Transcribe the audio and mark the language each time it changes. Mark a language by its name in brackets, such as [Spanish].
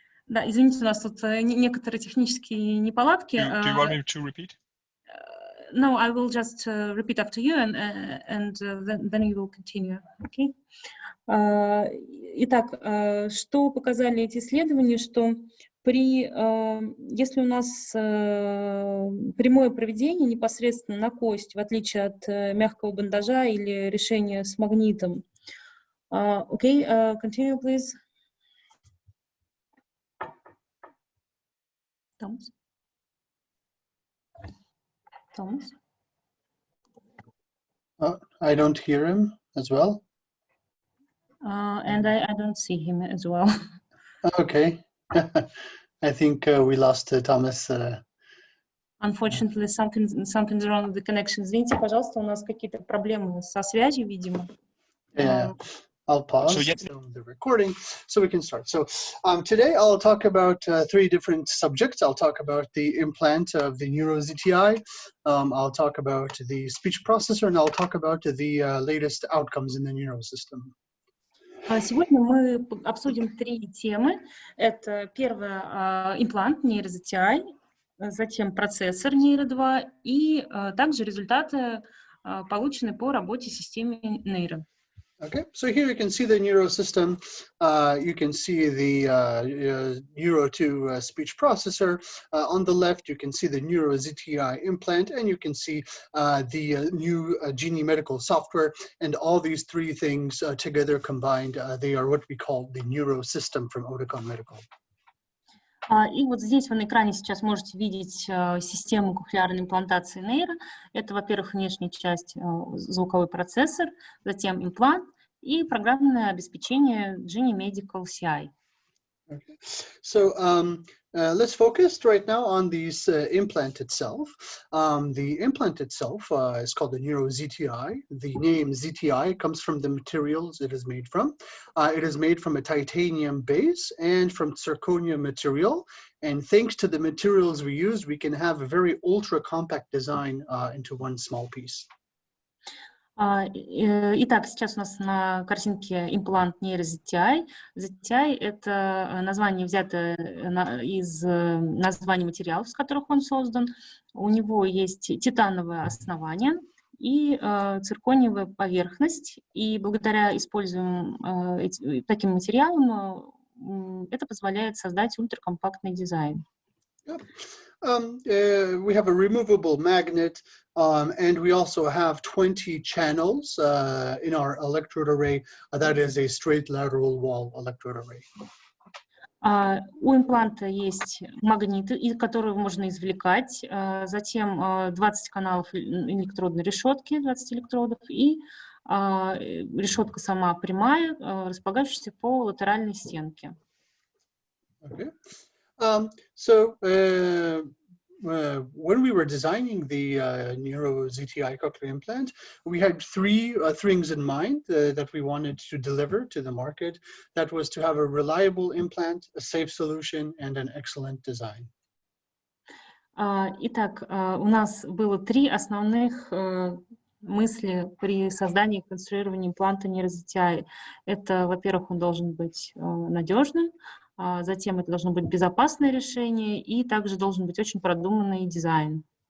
[Russian] Да, извините, у нас тут некоторые технические неполадки. [English] Do you want me to repeat? No, I will just repeat after you, and then you will continue. Okay? [Russian] Итак, что показали эти исследования, что если у нас прямое проведение непосредственно на кость, в отличие от мягкого бандажа или решения с магнитом. [English] Okay, continue, please. Thomas? Thomas? I don't hear him as well. And I don't see him as well. Okay. I think we lost Thomas. Unfortunately, something's wrong with the connection. [Russian] Извините, пожалуйста, у нас какие-то проблемы со связью, видимо. [English] Yeah. I'll pause the recording so we can start. So today I'll talk about three different subjects. I'll talk about the implant of the Neuro ZTI. I'll talk about the speech processor, and I'll talk about the latest outcomes in the Neuro system. [Russian] Сегодня мы обсудим три темы. Это первое имплант Neuro ZTI, затем процессор Neuro 2 и также результаты, полученные по работе системы Neuro. [English] Okay, so here you can see the Neuro system. You can see the Neuro 2 speech processor. On the left, you can see the Neuro ZTI implant, and you can see the new Genie Medical software. And all these three things together combined, they are what we call the Neuro system from Oticon Medical. [Russian] И вот здесь вы на экране сейчас можете видеть систему кохлеарной имплантации Neuro. Это, во-первых, внешняя часть, звуковой процессор, затем имплант и программное обеспечение Genie Medical CI. [English] Okay. So let's focus right now on this implant itself. The implant itself is called the Neuro ZTI. The name ZTI comes from the materials it is made from. It is made from a titanium base and from zirconia material. And thanks to the materials we use, we can have a very ultra compact design into one small piece. [Russian] Итак, сейчас у нас на картинке имплант Neuro ZTI. ZTI – это название, взятое из названий материалов, с которых он создан. У него есть титановое основание и циркониевая поверхность. И благодаря используемым таким материалам это позволяет создать ультракомпактный дизайн. [English] We have a removable magnet, and we also have 20 channels in our electrode array. That is a straight lateral wall electrode array. [Russian] У импланта есть магниты, которые можно извлекать, затем 20 каналов электродной решетки, 20 электродов, и решетка сама прямая, располагающаяся по латеральной стенке. [English] Okay. When we were designing the Neuro ZTI cochlear implant, we had three things in mind that we wanted to deliver to the market. That was to have a reliable implant, a safe solution, and an excellent design. [Russian] Итак, у нас было три основных мысли при создании и конструировании импланта Neuro ZTI. Это, во-первых, он должен быть надежным, затем это должно быть безопасное решение, и также должен быть очень продуманный дизайн.